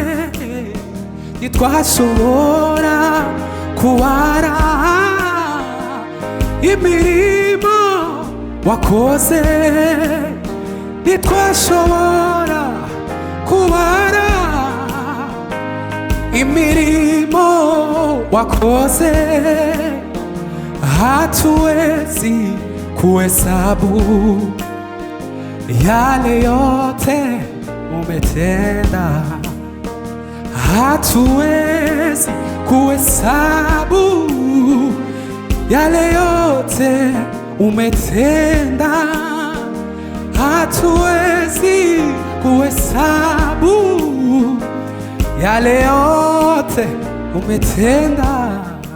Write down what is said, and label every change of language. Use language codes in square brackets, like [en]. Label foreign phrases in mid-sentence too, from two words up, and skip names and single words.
[rw] ntitwashobora kubara imirimo wakoze, ntitwashobora kubara imirimo wakoze. [sw] Hatuwezi kuhesabu yale yote umetenda, hatuwezi kuhesabu yale yote umetenda, hatuwezi kuhesabu yale yote umetenda.